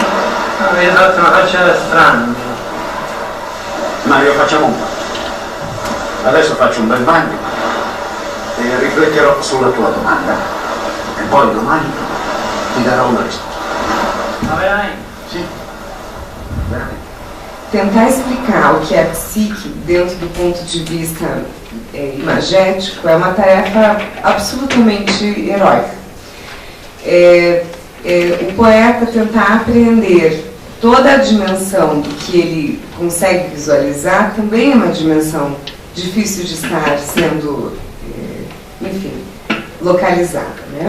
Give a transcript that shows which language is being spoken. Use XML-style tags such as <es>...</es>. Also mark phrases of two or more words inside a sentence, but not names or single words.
<it>Avete fatto una faccia strana. Mario, facciamo un patto. Adesso faccio un bel bagno e rifletterò sulla tua domanda. E poi domani ti darò una risposta. Ma veramente? Sì, veramente.</it> <pt>Tentar explicar o que é psique dentro do ponto de vista imagético é uma tarefa absolutamente heróica. O poeta tentar apreender toda a dimensão do que ele consegue visualizar também é uma dimensão difícil de estar sendo, enfim, localizada, né?</pt>